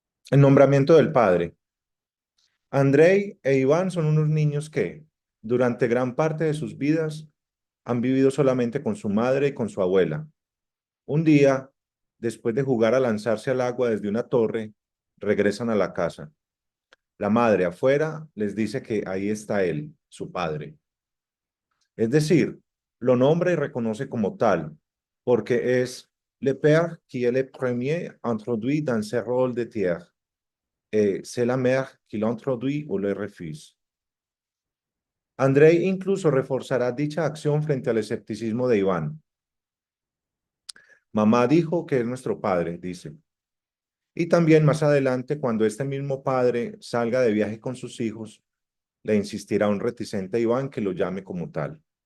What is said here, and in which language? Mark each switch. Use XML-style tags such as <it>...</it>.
<es>El nombramiento del padre. Andrei e Iván son unos niños que, durante gran parte de sus vidas, han vivido solamente con su madre y con su abuela. Un día, después de jugar a lanzarse al agua desde una torre, regresan a la casa. La madre afuera les dice que ahí está él, su padre. Es decir, lo nombra y reconoce como tal, porque es</es> <fr>le père qui est le premier introduit dans ce rôle de terre, et c'est la mère qui l'introduit ou le refuse.</fr> <es>Andrei incluso reforzará dicha acción frente al escepticismo de Iván. Mamá dijo que es nuestro padre, dice. Y también más adelante, cuando este mismo padre salga de viaje con sus hijos, le insistirá a un reticente Iván que lo llame como tal.</es>